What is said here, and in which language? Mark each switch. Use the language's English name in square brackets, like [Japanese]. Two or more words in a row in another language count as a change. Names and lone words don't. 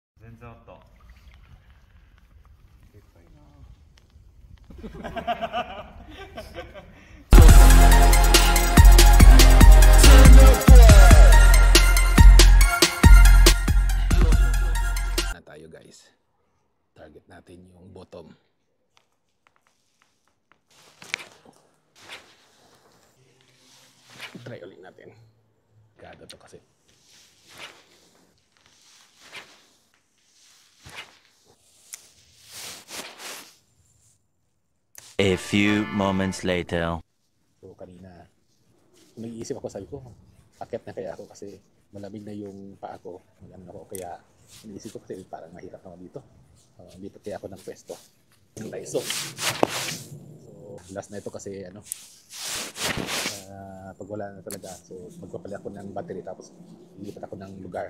[Japanese] 全然あった。でかいな。 [Filipino] Na tayo guys. Target natin yung bottom. Try ulit natin. Gado to kasi. [English] A few moments later. [Filipino] So kanina, nag-iisip ako, sabi ko, akit na kaya ako kasi malamig na yung paa ko. Malamig ako, kaya nag-iisip ko kasi parang mahirap naman dito. Lipat kaya ako ng pwesto. So last na ito kasi pag wala na talaga, so magpapalit ako ng battery tapos lilipat ako ng lugar.